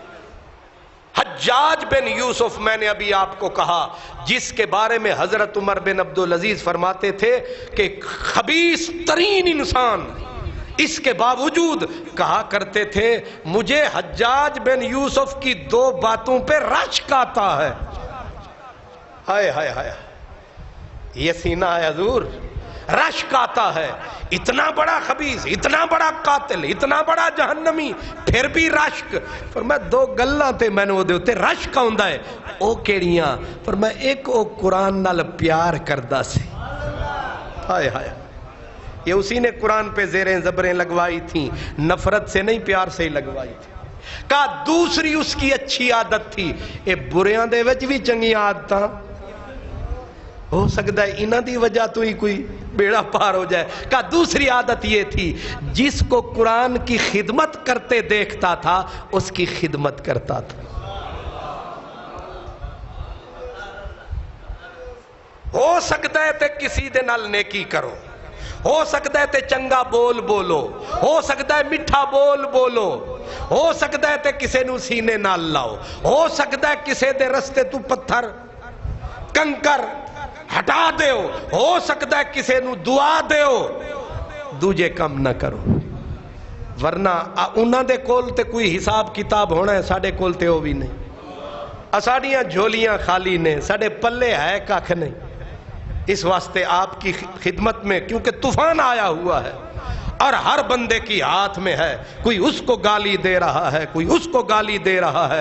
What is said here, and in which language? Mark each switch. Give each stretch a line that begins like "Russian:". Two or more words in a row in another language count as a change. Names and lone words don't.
Urdu: حجاج بن یوسف، میں نے ابھی آپ کو کہا، جس کے بارے میں حضرت عمر بن عبدالعزیز فرماتے تھے کہ خبیث ترین انسان، اس کے باوجود کہا کرتے تھے مجھے حجاج بن یوسف کی دو باتوں پہ رشک آتا ہے۔ ہائے ہائے ہائے، یہ سینہ ہے حضور، رشک آتا ہے، اتنا بڑا خبیث، اتنا بڑا قاتل، اتنا بڑا جہنمی، پھر بھی رشک۔
Punjabi: فرمایا دو گلاں تے میں نے دے تے رشک آندا ہے، او کیڑیاں؟ فرمایا ایک او قرآن نال پیار کردا سی۔
Urdu: ہائے ہائے، یہ اسی نے قرآن پہ زیریں زبریں لگوائی تھیں، نفرت سے نہیں پیار سے ہی لگوائی تھی۔ کہا دوسری اس کی اچھی عادت تھی،
Punjabi: اے بریاں دے وچ بھی چنگی عادتاں ہو سکتا ہے انہاں دی وجہ تو ہی کوئی بیڑا پار ہو جائے۔
Urdu: کہا دوسری عادت یہ تھی، جس کو قرآن کی خدمت کرتے دیکھتا تھا اس کی خدمت کرتا تھا۔
Punjabi: ہو سکتا ہے تے کسی دے نال نیکی کرو، ہو سکتا ہے تے چنگا بول بولو، ہو سکتا ہے میٹھا بول بولو، ہو سکتا ہے تے کسے نو سینے نال لاؤ، ہو سکتا ہے کسے دے رستے تو پتھر کنکر ہٹا دیو، ہو سکتا ہے کسے نو دعا دیو، دوجے کم نہ کرو، ورنہ انہاں دے کول تے کوئی حساب کتاب ہونا ہے، ساڑے کول تے ہو بھی نہیں، ساڑیاں جھولیاں خالی نے، ساڑے پلے ہے کاکھ نہیں۔
Urdu: اس واسطے آپ کی خدمت میں، کیونکہ طوفان آیا ہوا ہے اور ہر بندے کی ہاتھ میں ہے، کوئی اس کو گالی دے رہا ہے، کوئی اس کو گالی دے رہا ہے۔